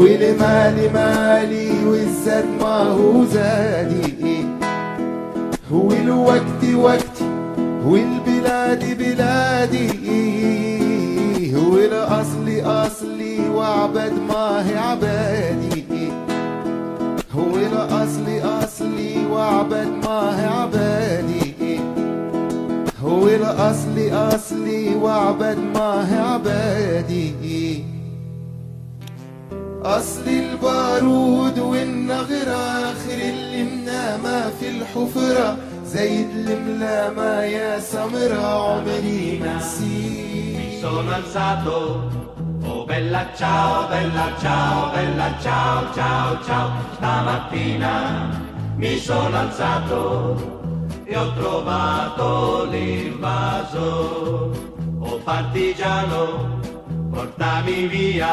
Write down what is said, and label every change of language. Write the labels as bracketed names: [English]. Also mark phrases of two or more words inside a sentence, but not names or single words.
[Arabic] المال مالي والزاد ما هو زادي هو الوقت وقتي هو البلاد بلادي هو الأصل أصلي وعبد ما هي عبادي هو الأصل أصلي وعبد ما هي عبادي هو الأصل أصلي وعبد ما هي عبادي أصل البارود والنغرة آخر اللي منامة في الحفرة زيد الملامة يا سمرة عمري ما نسيت [Italian] Mi sono alzato, oh bella ciao, bella ciao, ciao, ciao. Stamattina mi sono alzato e ho trovato l'invaso. Oh partigiano, portami via.